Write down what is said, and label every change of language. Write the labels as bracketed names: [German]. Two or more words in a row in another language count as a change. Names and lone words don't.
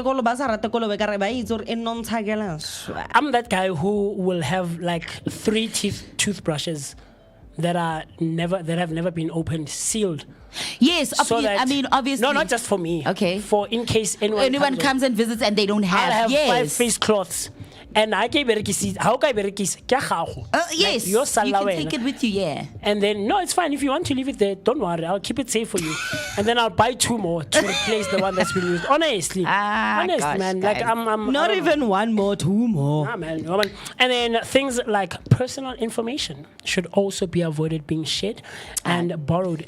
[English] I'm that guy who will have like 3 toothbrushes that have never been opened, sealed. Yes, So that I mean, obviously. No, not just for me. Okay. For in case anyone comes and visits and they don't have. I'll have 5 yes. face cloths. And I can berekisi. How can I berekisi? [Northern Sotho] Ke gago. [English] Yes, Like, your you sala can wena. take it with you, yeah. And then, no, it's fine. If you want to leave it there, don't worry. I'll keep it safe for you. And then I'll buy 2 more to replace the one that's been used. Honestly. Honest, gosh, man. guys. Like, I'm Not I don't know. even one more, 2 more. Ah, man, no, man. And then things like personal information should also be avoided being shared and borrowed.